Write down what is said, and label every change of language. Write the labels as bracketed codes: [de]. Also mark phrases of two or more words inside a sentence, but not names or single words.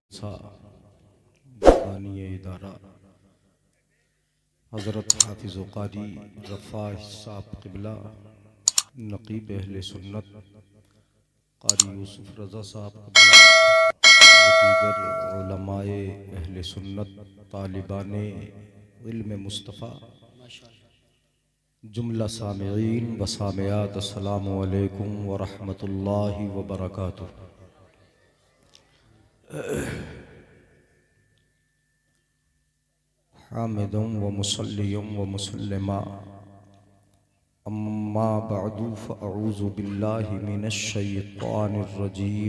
[ur] اداره حضرت حافظ قاری رفع صاحب قبلہ نقیب اہل سنت قاری یوسف رضا صاحب قبلہ و دیگر علمائے اہل سنت طالبان علم مصطفیٰ جملہ سامعین و سامعات [ar] السلام عليكم ورحمة الله وبركاته. حامدا ومصليا ومسلما أما بعد فأعوذ بالله من الشيطان الرجيم.